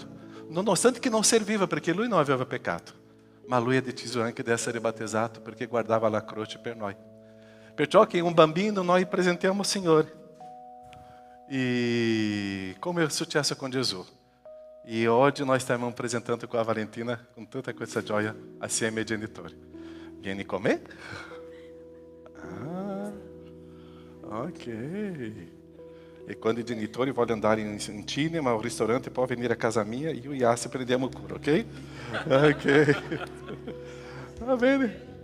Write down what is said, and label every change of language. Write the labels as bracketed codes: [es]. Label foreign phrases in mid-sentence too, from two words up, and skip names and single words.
[it] Nonostante che non serviva perché lui non aveva peccato. Ma lui ha deciso anche di essere battezzato perché guardava la croce per noi. Perciò che un bambino noi presentiamo al Signore. E come è successo com Gesù. E oggi nós stiamo [pt] apresentando com a Valentina com [it] tanta questa gioia assieme ai genitori. Vieni con me? Ah, ok. E quando i genitori vogliono andare in cinema o ristorante, può venire a casa mia, io e Yassi prendiamo cura, ok? Ok. Va bene.